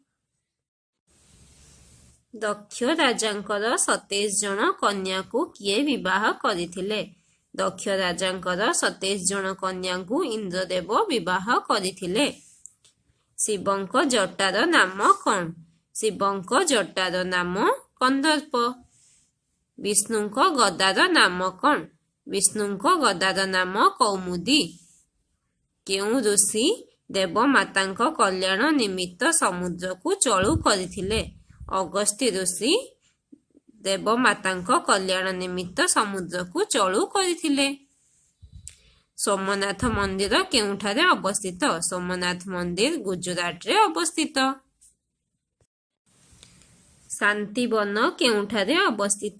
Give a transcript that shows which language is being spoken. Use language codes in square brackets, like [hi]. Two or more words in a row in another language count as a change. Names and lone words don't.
[or] ଦକ୍ଷ ରାଜାଙ୍କର 27 ଜଣ କନ୍ୟା କୁ କିଏ ବିବାହ କରିଥିଲେ? ଦକ୍ଷ ରାଜାଙ୍କର 27 ଜଣ କନ୍ୟା କୁ ଇନ୍ଦ୍ରଦେବ ବିବାହ କରିଥିଲେ। ଶିବଙ୍କ ଜଟାର ନାମ କଣ? ଶିବଙ୍କ ଜଟାର ନାମ କନ୍ଦର୍ପ। ବିଷ୍ଣୁଙ୍କ ଗଦାର ନାମ କଣ? ବିଷ୍ଣୁଙ୍କ ଗଦାର ନାମ କୌମୁଦୀ। କେଉଁ ଋଷି ଦେବମାତାଙ୍କ କଲ୍ୟାଣ ନିମିତ୍ତ ସମୁଦ୍ର କୁ ଚୁଲୁ କରିଥିଲେ? ଅଗସ୍ତ୍ୟ ଋଷି ଦେବମାତାଙ୍କ କଲ୍ୟାଣ ନିମିତ୍ତ ସମୁଦ୍ର କୁ ଚୁଲୁ କରିଥିଲେ। ସୋମନାଥ ମନ୍ଦିର କେଉଁଠାରେ ଅବସ୍ଥିତ? ସୋମନାଥ ମନ୍ଦିର ଗୁଜରାଟ ରେ ଅବସ୍ଥିତ। ଶାନ୍ତିବନ କେଉଁଠାରେ ଅବସ୍ଥିତ?